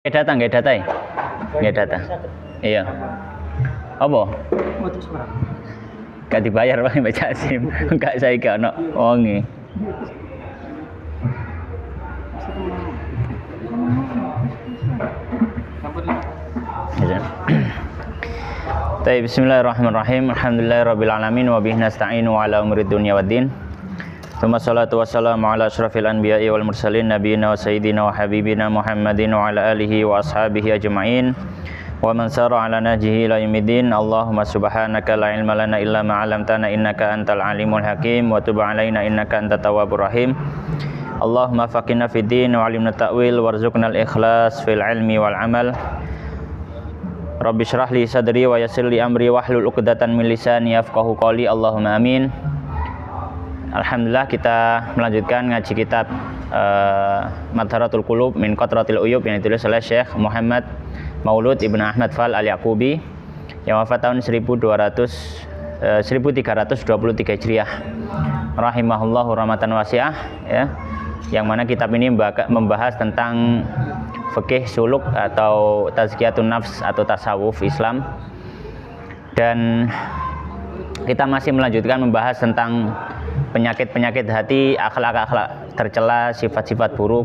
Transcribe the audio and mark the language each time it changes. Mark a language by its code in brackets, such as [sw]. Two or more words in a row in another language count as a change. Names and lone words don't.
[id] Nggak data ya? Nggak data. Iya. Apa? Gak dibayar Pak Mbak Jasim. [jv] Enggak saya gak ono wonge. [ar] بسم الله الرحمن الرحيم. الحمد لله رب العالمين وبه نستعين على أمور الدنيا والدين. ثم الصلاة والسلام على أشرف الأنبياء والمرسلين نبينا وسيدنا وحبيبنا محمد وعلى آله وأصحابه أجمعين ومن سار على نهجه إلى يوم الدين. اللهم سبحانك لا علم لنا إلا ما علمتنا إنك أنت العليم الحكيم وتب علينا إنك أنت التواب الرحيم. اللهم فقهنا في الدين وعلمنا التأويل وارزقنا الإخلاص في العلم والعمل. رب اشرح لي صدري ويسر لي أمري واحلل عقدة من لساني يفقهوا قولي. اللهم آمين. [id] Alhamdulillah, kita melanjutkan ngaji kitab Madharatul Qulub min Qatratil Uyub yang ditulis oleh Syekh Muhammad Maulud Ibn Ahmad Fal Al-Yaqubi yang wafat tahun 1323 Hijriah [ar] رحمه الله رحمة واسعة, [id] ya, yang mana kitab ini membahas tentang fikih suluk atau [ar] تزكية النفس [id] atau tasawuf Islam, dan kita masih melanjutkan membahas tentang penyakit-penyakit hati, akhlak-akhlak tercela, sifat-sifat buruk.